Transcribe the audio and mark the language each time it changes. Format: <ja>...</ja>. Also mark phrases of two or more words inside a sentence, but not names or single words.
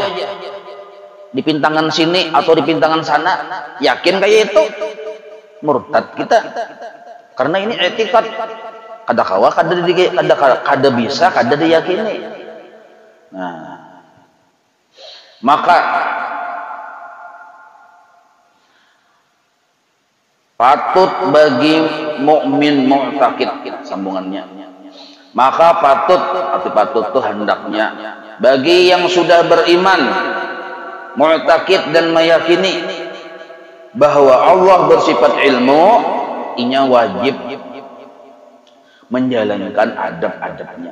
<id>Di pintangan sini atau di pintangan sana, yakin kayak itu murtad kita. Karena ini etikat.</id> <bjn>Kada kawa, kada bisa, kada diyakini.</bjn> <id>Nah, maka patut bagi mukmin mu'taqid sambungannya. Maka patut itu hendaknya bagi yang sudah beriman mu'taqid dan meyakini bahwa Allah bersifat ilmu, inya wajib menjalankan adab-adabnya.</id>